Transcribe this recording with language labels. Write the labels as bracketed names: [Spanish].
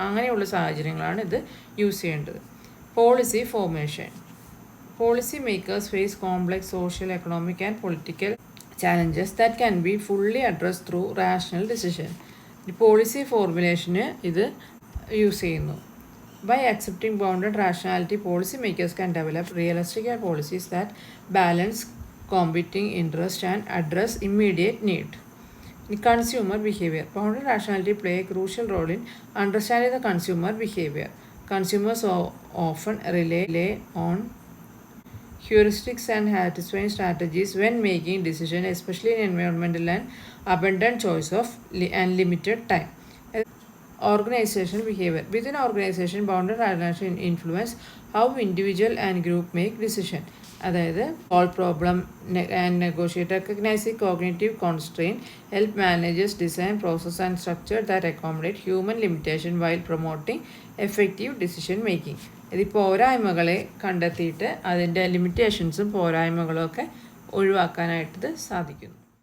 [Malayalam] അങ്ങനെയുള്ള സാഹചര്യങ്ങളാണ് ഇത് യൂസ് ചെയ്യേണ്ടത്. [English] Policy formation. Policy makers face complex social, economic and political challenges that can be fully addressed through rational decision. The policy formulation [Malayalam] ഇത് use ചെയ്യുന്നു. [English] By accepting bounded rationality, policy makers can develop realistic policies that balance competing interests and address immediate need. The consumer behavior. Bounded rationality play a crucial role in understanding the consumer behavior. Consumers often rely on heuristics and satisfying strategies when making decisions, especially in environmental and abundant choice of and limited time. Organizational behavior. Within organization, bounded rationality influence how individual and group make decision. അതായത് solve problem and negotiate, recognizing cognitive constraint, help managers design process and structure that accommodate human limitation while promoting effective decision making. [Malayalam] ഇത് പോരായ്മകളെ കണ്ടെത്തിയിട്ട് അതിൻ്റെ ലിമിറ്റേഷൻസും പോരായ്മകളും ഒക്കെ ഒഴിവാക്കാനായിട്ട് സാധിക്കുന്നു.